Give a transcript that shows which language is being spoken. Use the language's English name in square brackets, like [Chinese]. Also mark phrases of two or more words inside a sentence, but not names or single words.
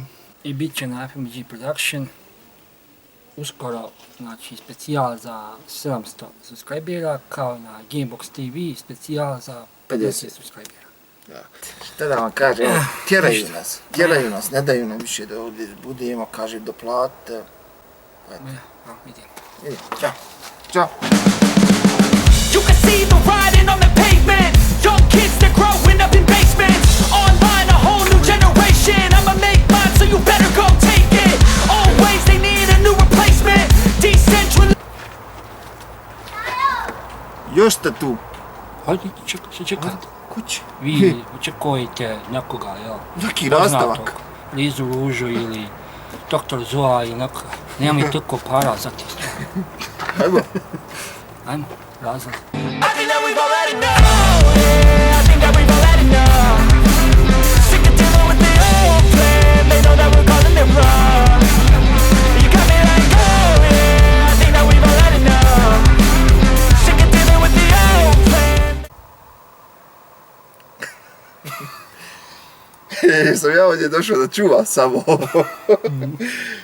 [Bosnian] I bit će na FMG Production uskoro, znači, specijal za 700 subscribera, kao na Gamebox TV specijal za 50 subscribera. Šta da vam kažem, evo, tjeraju nas, ne daju nam više da ovdje budemo, kaže doplatite. Vidim. Ćao. Ćao. [English] You can see the writing on the pavement. Young kids, they're growing up in basements. Online, a whole new generation. I'ma make mine, so you better go take it. Always, they need a new replacement. Decentral. [Bosnian] Još ste tu. Hajde, čekajte. Kući. Vi očekujete nekoga, jel? Neki nastavak. Lizu Ružu ili Doktor Zoa ili neko. Nema mi toliko para za te stvari. Ajmo. Ajmo, razlaz. [English] I think that we've all had enough. Yeah, I think that we've all had enough. Sick of dealing with the old plan. They know that we're calling it wrong. You got me like, oh yeah, I think that we've all had enough. Sick of dealing with the old plan. [Bosnian] Sam ja ovdje došao da čuvam samo ovo.